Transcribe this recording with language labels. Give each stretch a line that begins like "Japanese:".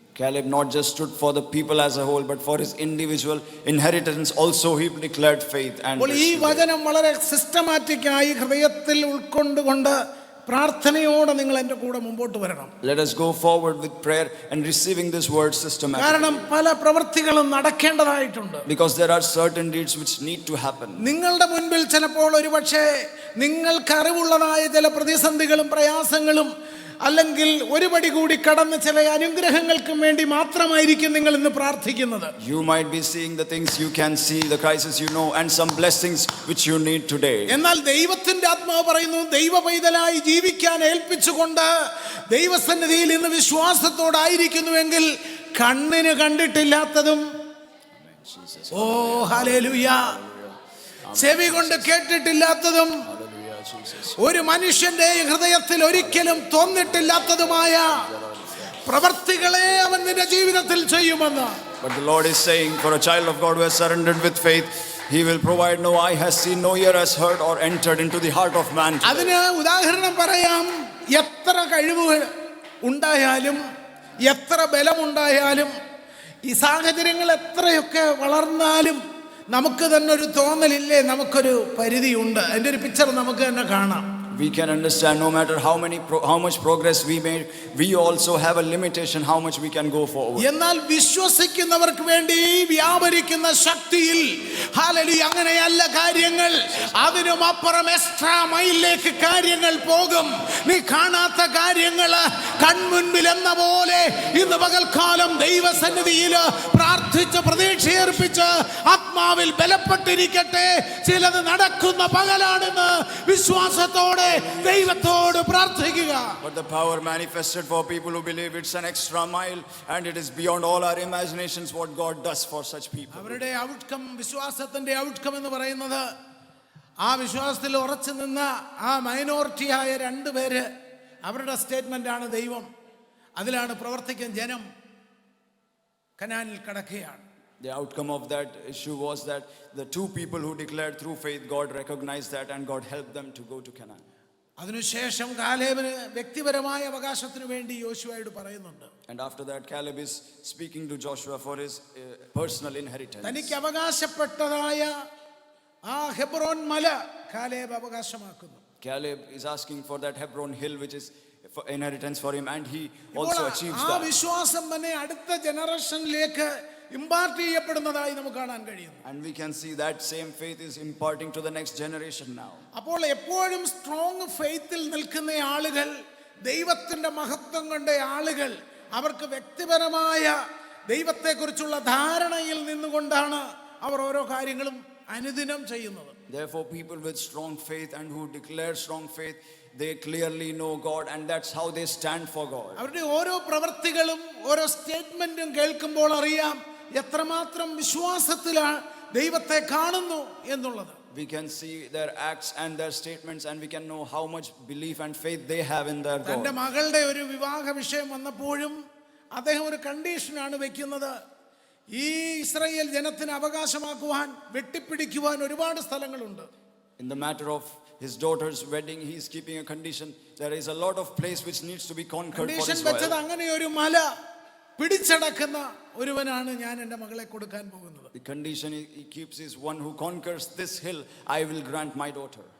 English: Caleb not just stood for the people as a whole, but for his individual inheritance also he declared faith. And
Malayalam: ഈ വചനം വളരെ systematic ആയി ഹൃദയത്തിൽ ഉൾക്കൊണ്ടുകൊണ്ട് പ്രാർത്ഥനയോടെ നിങ്ങൾ എൻ്റെ കൂടെ മുമ്പോട്ട് വരണം.
English: Let us go forward with prayer and receiving this word systematically.
Malayalam: കാരണം പല പ്രവൃത്തികളും നടക്കേണ്ടതായിട്ടുണ്ട്.
English: Because there are certain deeds which need to happen.
Malayalam: നിങ്ങളുടെ മുൻപിൽ ചിലപ്പോൾ ഒരുപക്ഷേ നിങ്ങൾക്ക് അറിവുള്ളതായ ചില പ്രതിസന്ധികളും പ്രയാസങ്ങളും അല്ലെങ്കിൽ ഒരുപടി കൂടി കടന്ന് ചില അനുഗ്രഹങ്ങൾക്കും വേണ്ടി മാത്രമായിരിക്കും നിങ്ങൾ ഇന്ന് പ്രാർത്ഥിക്കുന്നത്.
English: You might be seeing the things you can see, the crisis you know, and some blessings which you need today.
Malayalam: എന്നാൽ ദൈവത്തിന്റെ ആത്മാവ് പറയുന്നു, ദൈവ പൈതലായി ജീവിക്കാൻ ഏൽപ്പിച്ചുകൊണ്ട് ദൈവസന്നിധിയിൽ ഇന്ന് വിശ്വാസത്തോടായിരിക്കുന്നുവെങ്കിൽ കണ്ണിന് കണ്ടിട്ടില്ലാത്തതും, ഓ ഹല്ലേലൂയ, ചെവി കൊണ്ട് കേട്ടിട്ടില്ലാത്തതും, ഒരു മനുഷ്യന്റെ ഹൃദയത്തിൽ ഒരിക്കലും തോന്നിട്ടില്ലാത്തതുമായ പ്രവർത്തികളെ അവൻ നിന്റെ ജീവിതത്തിൽ ചെയ്യുമെന്ന്.
English: But the Lord is saying, for a child of God who has surrendered with faith, He will provide. No eye has seen, no ear has heard or entered into the heart of man.
Malayalam: അതിന് ഉദാഹരണം പറയാം. എത്ര കഴിവ് ഉണ്ടായാലും, എത്ര ബലമുണ്ടായാലും, ഈ സാഹചര്യങ്ങൾ എത്രയൊക്കെ വളർന്നാലും നമുക്ക് തന്നെ ഒരു തോന്നലില്ലേ, നമുക്കൊരു പരിധിയുണ്ട്. അതിന്റെ ഒരു പിക്ചർ നമുക്ക് തന്നെ കാണാം.
English: We can understand no matter how much progress we made, we also have a limitation how much we can go forward.
Malayalam: എന്നാൽ വിശ്വസിക്കുന്നവർക്ക് വേണ്ടി വ്യാപരിക്കുന്ന ശക്തിയിൽ ഹല്ലേലൂയ അങ്ങനെയല്ല കാര്യങ്ങൾ. അതിനും അപ്പുറം
English: extra മൈലിലേക്ക്
Malayalam: കാര്യങ്ങൾ പോകും. നീ കാണാത്ത കാര്യങ്ങൾ കൺമുൻപിൽ എന്ന പോലെ ഇന്ന് പകൽക്കാലം ദൈവസന്നിധിയിൽ പ്രാർത്ഥിച്ച് പ്രതീക്ഷയർപ്പിച്ച് ആത്മാവിൽ ബലപ്പെട്ടിരിക്കട്ടെ. ചിലത് നടക്കുന്ന പകലാണെന്ന് വിശ്വാസത്തോടെ ദൈവത്തോട് പ്രാർത്ഥിക്കുക.
English: But the power manifested for people who believe, it's an extra mile and it is beyond all our imaginations what God does for such people.
Malayalam: അവരുടെ ഔട്ട്കം, വിശ്വാസത്തിന്റെ ഔട്ട്കം എന്ന് പറയുന്നത്, ആ വിശ്വാസത്തിൽ ഉറച്ചു നിന്ന ആ മൈനോറിറ്റിയായ രണ്ടുപേര്, അവരുടെ സ്റ്റേറ്റ്മെന്റ് ആണ് ദൈവം അതിലാണ് പ്രവർത്തിക്കാൻ ജനം കനാനിൽ കടക്കുകയാണ്.
English: The outcome of that issue was that the two people who declared through faith, God recognized that and God helped them to go to Canaan.
Malayalam: അതിനുശേഷം കാലേബിന് വ്യക്തിപരമായ അവകാശത്തിന് വേണ്ടി യോശുവയോട് പറയുന്നുണ്ട്.
English: And after that Caleb is speaking to Joshua for his personal inheritance.
Malayalam: തനിക്ക് അവകാശപ്പെട്ടതായ ആ Hebron മല Caleb അവകാശമാക്കുന്നു.
English: Caleb is asking for that Hebron hill, which is for inheritance for him, and he also achieves
Malayalam: ആ
English: that.
Malayalam: വിശ്വാസം തന്നെ അടുത്ത ജനറേഷനിലേക്ക് impart ചെയ്യപ്പെടുന്നതായി നമുക്ക് കാണാൻ കഴിയുന്നു.
English: And we can see that same faith is imparting to the next generation now.
Malayalam: അപ്പോൾ എപ്പോഴും
English: strong ഫെയ്ത്തിൽ
Malayalam: നിൽക്കുന്ന ആളുകൾ, ദൈവത്തിന്റെ മഹത്വം കണ്ട ആളുകൾ, അവർക്ക് വ്യക്തിപരമായ ദൈവത്തെക്കുറിച്ചുള്ള ധാരണയിൽ നിന്നുകൊണ്ടാണ് അവർ ഓരോ കാര്യങ്ങളും അനുദിനം ചെയ്യുന്നത്.
English: Therefore, people with strong faith and who declare strong faith, they clearly know God, and that's how they stand for God.
Malayalam: അവരുടെ ഓരോ പ്രവൃത്തികളും ഓരോ സ്റ്റേറ്റ്മെന്റും കേൾക്കുമ്പോൾ അറിയാം എത്രമാത്രം വിശ്വാസത്തിലാണ് ദൈവത്തെ കാണുന്നു എന്നുള്ളത്.
English: We can see their acts and their statements, and we can know how much belief and faith they have in their God.
Malayalam: തന്റെ മകളുടെ ഒരു വിവാഹ വിഷയം വന്നപ്പോഴും അദ്ദേഹം ഒരു കണ്ടീഷനാണ് വെക്കുന്നത്. ഈ ഇസ്രായേൽ ജനത്തിന് അവകാശമാക്കുവാൻ വെട്ടിപ്പിടിക്കുവാൻ ഒരുപാട് സ്ഥലങ്ങളുണ്ട്.
English: In the matter of his daughter's wedding, he is keeping a condition. There is a lot of place which needs to be conquered for
Malayalam: condition
English: Israel.
Malayalam: വെച്ചത് അങ്ങനെ ഒരു മല പിടിച്ചടക്കുന്ന ഒരുവനാണ് ഞാൻ എൻ്റെ മകളെ കൊടുക്കാൻ പോകുന്നത്.
English: The condition he keeps is one who conquers this hill, I will grant my daughter.